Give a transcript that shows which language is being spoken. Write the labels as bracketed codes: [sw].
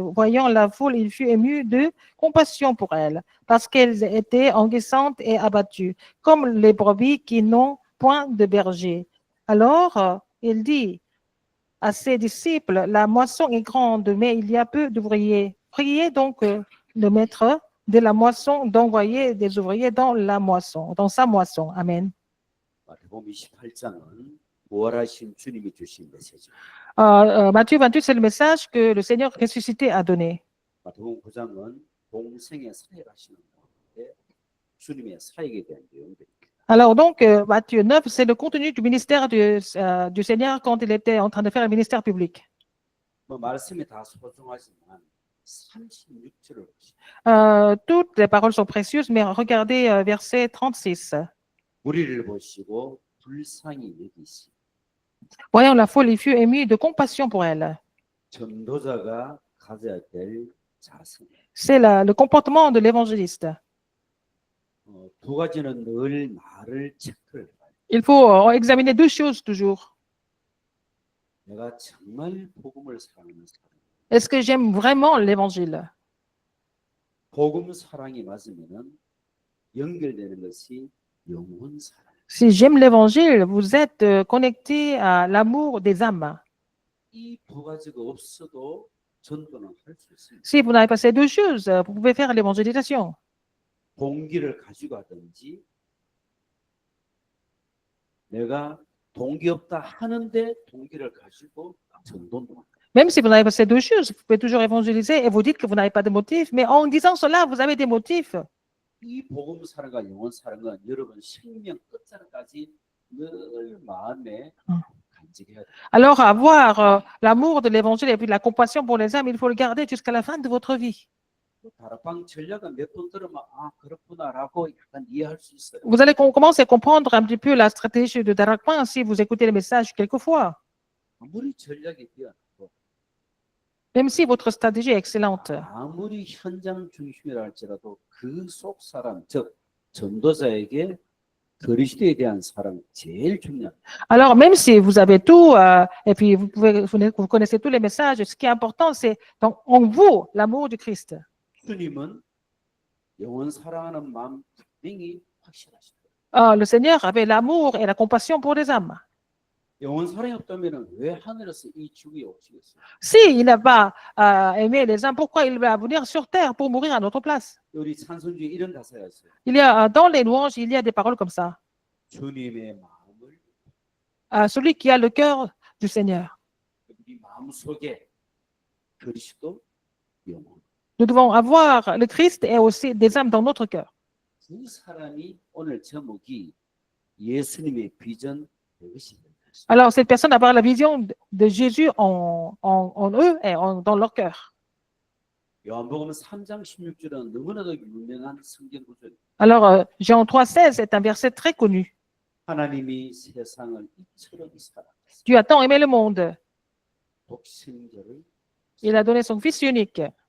[fr] Voyant la foule, il fut ému de compassion pour elle, parce qu'elles étaient enguissantes et abattues, comme les brebis qui n'ont point de berger. Alors, il dit à ses disciples, la moisson est grande, mais il y a peu d'ouvriers. Priez donc le maître de la moisson d'envoyer des ouvriers dans la moisson, dans sa moisson. Amen. [ko] 마태복음 28장은 부활하신 주님이 주신 메시지. [fr] Matthieu 28, c'est le message que le Seigneur ressuscité a donné. [ko] 마태복음 9장은 동생의 사역하시는 가운데 주님의 사역에 대한 내용들입니다. [fr] Alors donc, Matthieu 9, c'est le contenu du ministère du Seigneur quand il était en train de faire un ministère public. [ko] 뭐 말씀이 다 소중하지만 36절을 보시죠. [fr] Toutes les paroles sont précieuses, mais regardez verset 36. [ko] 무리를 보시고 불쌍히 여기시. [fr] Voyant la foule, il fut ému de compassion pour elle. [ko] 전도자가 가져야 될 자세. [fr] C'est le comportement de l'évangéliste. [ko] 두 가지는 늘 나를 체크를 해요. [fr] Il faut examiner deux choses toujours. [ko] 내가 정말 복음을 사랑하는 사람. [fr] Est-ce que j'aime vraiment l'évangile? [ko] 복음 사랑이 맞으면은 연결되는 것이 영혼 사랑. [fr] Si j'aime l'évangile, vous êtes connecté à l'amour des âmes. [ko] 이 두 가지가 없어도 전도는 할 수 있습니다. [fr] Si vous n'avez pas ces deux choses, vous pouvez faire l'évangélisation. [ko] 동기를 가지고 하든지 내가 동기 없다 하는데 동기를 가지고 전도는 [fr] Même si vous n'avez pas ces deux choses, vous pouvez toujours évangéliser et vous dites que vous n'avez pas de motifs, mais en disant cela, vous avez des motifs. [ko] 이 복음 사랑과 영혼 사랑은 여러분 생명 끝자락까지 늘 마음에 간직해야 돼요. [fr] Alors, avoir l'amour de l'évangile et puis la compassion pour les âmes, il faut le garder jusqu'à la fin de votre vie. [ko] 다락방 전략은 몇 번 들으면 아 그렇구나라고 약간 이해할 수 있어요. [fr] Vous allez commencer à comprendre un petit peu la stratégie de Darakpan si vous écoutez les messages quelquefois. [ko] 아무리 전략이 뛰어나고 [fr] Même si votre stratégie est excellente. [ko] 아무리 현장 중심이라 할지라도 그 속 사람 즉 전도자에게 그리스도에 대한 사랑 제일 중요합니다. [fr] Alors, même si vous avez tout, et puis vous connaissez tous les messages, ce qui est important, c'est en vous l'amour du Christ. [ko] 주님은 영혼 사랑하는 마음 분명히 확실하시다. [fr] Le Seigneur avait l'amour et la compassion pour les âmes. [ko] 영혼 사랑이 없다면 왜 하늘에서 이 지구에 오시겠어요? [fr] S'il n'a pas aimé les âmes, pourquoi il va venir sur terre pour mourir à notre place? [ko] 우리 찬송주에 이런 가사가 있어요. [fr] Il y a dans les louanges, il y a des paroles comme ça. [ko] 주님의 마음을 [fr] Celui qui a le cœur du Seigneur. [ko] 우리 마음 속에 그리스도 영혼. [fr] Nous devons avoir le Christ et aussi des âmes dans notre cœur. [ko] 두 사람이 오늘 제목이 예수님의 비전 되것입니다. [fr] Alors, cette personne avoir la vision de Jésus en eux et dans leur cœur. [ko] 요한복음 3장 16절은 너무나도 유명한 성경 구절입니다. [fr] Alors, Jean 3,16 est un verset très connu. [ko] 하나님이 세상을 이처럼 사랑하셨습니다. [fr] Dieu a tant aimé le monde. [ko] 독생자를 [fr] Il a donné son Fils unique.